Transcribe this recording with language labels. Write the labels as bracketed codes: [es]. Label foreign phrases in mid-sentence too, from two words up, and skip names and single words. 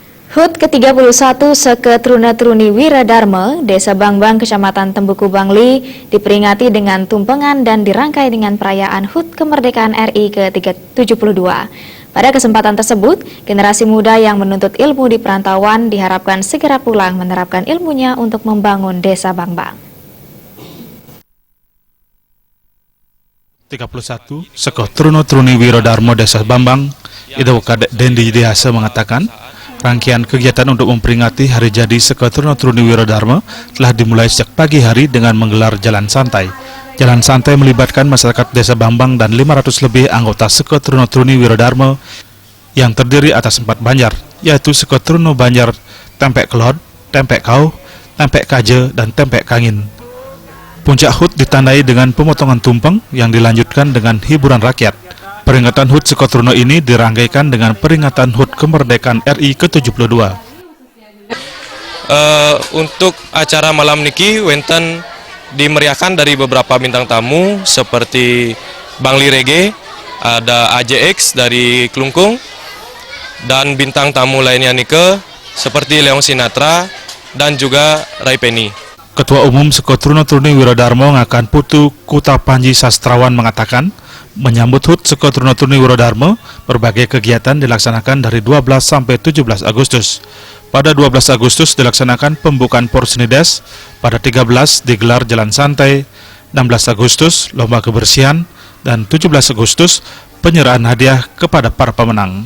[id] HUT ke-31 Seketruna-Truni Wiradharma, Desa Bangbang, Kecamatan Tembuku Bangli, diperingati dengan tumpengan dan dirangkai dengan perayaan HUT Kemerdekaan RI ke-72. Pada kesempatan tersebut, generasi muda yang menuntut ilmu di perantauan diharapkan segera pulang menerapkan ilmunya untuk membangun Desa Bangbang. 31 Seketruna-Truni Wiradharma Desa Bangbang, Ido Kadek Dendi Dihasa mengatakan, rangkaian kegiatan untuk memperingati hari jadi Seketruna-Truni Wiradharma telah dimulai sejak pagi hari dengan menggelar jalan santai. Jalan santai melibatkan masyarakat Desa Bangbang dan 500 lebih anggota Seketruna-Truni Wiradharma yang terdiri atas 4 banjar, yaitu Seketruna Banjar, Tempek Kelod, Tempek Kau, Tempek Kaje, dan Tempek Kangin. Puncak HUT ditandai dengan pemotongan tumpeng yang dilanjutkan dengan hiburan rakyat. Peringatan HUT Seketruna ini dirangkaikan dengan peringatan HUT Kemerdekaan RI ke-72. Untuk acara malam [ban] niki wenten [id] dimeriahkan dari beberapa bintang tamu seperti Bangli Reggae, ada AJX dari Klungkung, dan bintang tamu lainnya nike seperti Leong Sinatra dan juga Rai Penny. Ketua Umum Seketruna-Truni Wiradharma Ngakan Putu Kuta Panji Sastrawan mengatakan, menyambut HUT Seketruna-Truni Wiradharma, berbagai kegiatan dilaksanakan dari 12 sampai 17 Agustus. Pada 12 Agustus dilaksanakan pembukaan Porsenides, pada 13 digelar jalan santai, 16 Agustus lomba kebersihan, dan 17 Agustus penyerahan hadiah kepada para pemenang.